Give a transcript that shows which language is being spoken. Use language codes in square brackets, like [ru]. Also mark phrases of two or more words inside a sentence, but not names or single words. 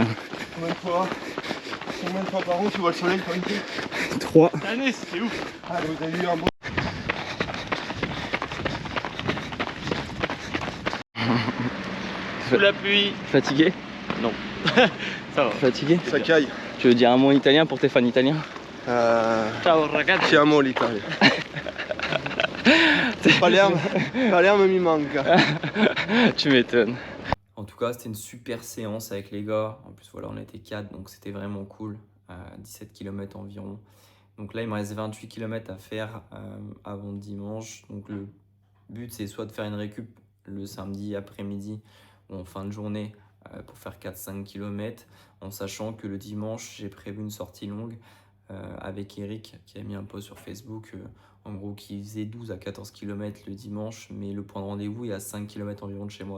[fr] Combien de fois par an tu vois le soleil quand il fait 3. Cette année, c'est ouf. Ah, vous avez eu un beau. Sous la pluie. Fatigué? Non. Ça va. Fatigué? Ça caille. Tu veux dire un mot en italien pour tes fans italiens? [it] Ciao ragazzi. Ti amo l'Italia. Palerme mi manca. [fr] Tu m'étonnes. En tout cas, c'était une super séance avec les gars. En plus, voilà, on était 4, donc c'était vraiment cool. 17 km environ. Donc là, il me reste 28 km à faire avant dimanche. Donc le but, c'est soit de faire une récup le samedi après-midi ou en fin de journée pour faire 4-5 km, en sachant que le dimanche, j'ai prévu une sortie longue avec Eric qui a mis un post sur Facebook en gros qui faisait 12 à 14 km le dimanche, mais le point de rendez-vous est à 5 km environ de chez moi.